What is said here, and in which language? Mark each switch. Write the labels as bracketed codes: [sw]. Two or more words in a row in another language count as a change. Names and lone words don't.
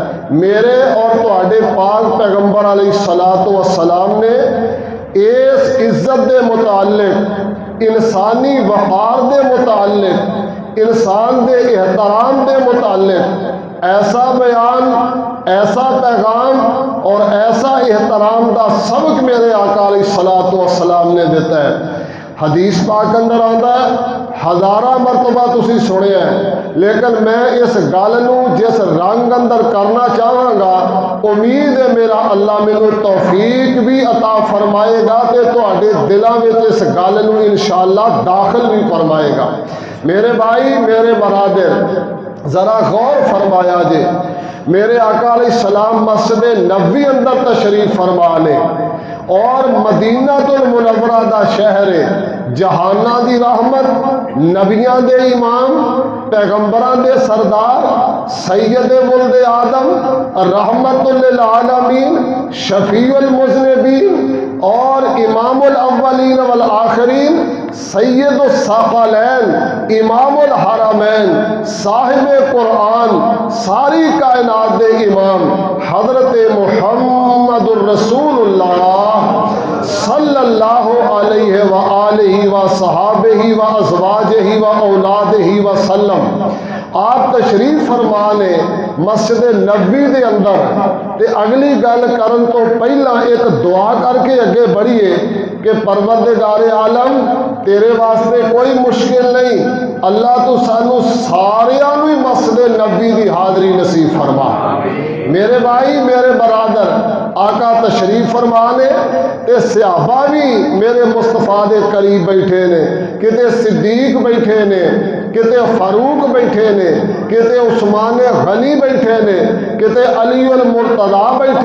[pa] میرے اور تواڈے پاک پیغمبر [ar] علیہ الصلوۃ والسلام [pa] نے اس عزت دے متعلق، انسانی وقار دے متعلق، انسان دے احترام دے متعلق ایسا بیان، ایسا پیغام اور ایسا احترام دا سبق میرے آقا [ar] علیہ الصلوۃ والسلام [pa] نے دیتا ہے۔ حدیث پاک اندر آندا ہے، ہزارہ مرتبہ تسی سنیا ہے، لیکن میں اس گل نو جس رنگ اندر کرنا چاہاں گا، امید ہے میرا اللہ مینوں توفیق بھی عطا فرمائے گا تے تواڈے دلاں وچ اس گل نو انشاءاللہ داخل بھی فرمائے گا۔ میرے بھائی، میرے برادر، ذرا غور فرمایا جے، میرے آقا [ar] علیہ السلام [pa] مسجد نبوی اندر تشریف فرما لے، اور مدینہ المنورہ دا شہر جہانہ دی رحمت، نبیاں دے امام، پیغمبران دے سردار، [ar] سید ولد آدم، رحمت للعالمین، شفیع المذنبین، [pa] اور [ar] امام الاولین والآخرین، سید الثقلین، امام الحرمین، [pa] صاحب قرآن، ساری کائنات دے امام حضرت [ar] محمد الرسول اللہ صلی اللہ علیہ وآلہ وصحابہ وازواجہ واولادہ وسلم، [pa] آپ تشریف فرمانے مسجد نبوی دے اندر، تے اگلی گل کرن تو پہلا ایک دعا کر کے اگے بڑھیے کہ پروردگار عالم تیرے واسطے کوئی مشکل نہیں، اللہ تو سانو ساریاں نو مسجد نبوی دی حاضری نصیب فرما۔ میرے بھائی، میرے برادر، آقا تشریف فرمانے تے صحابہ بھی میرے مصطفیٰ دے قریب بیٹھے نے، کتے صدیق بیٹھے نے، کتے فاروق بیٹھے نے، کتے عثمان غنی بیٹھے نے، کتے علی المرتضیٰ بیٹھے